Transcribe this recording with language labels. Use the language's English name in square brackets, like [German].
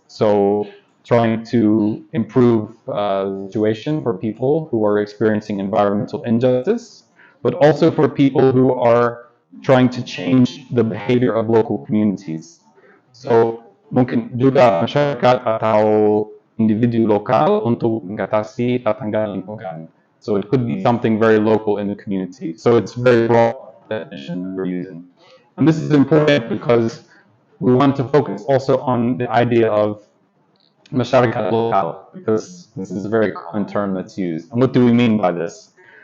[English] So trying to improve the situation for people who are experiencing environmental injustice, but also for people who are trying to change the behavior of local communities. [Indonesian] So mungkin juga masyarakat atau individu lokal untuk mengatasi tantangan lingkungan. [English] So it could be something very local in the community. So it's very broad definition we're using. And this is important because we want to focus also on the idea of masyarakat lokal, because this is a very common term that's used. And what do we mean by this?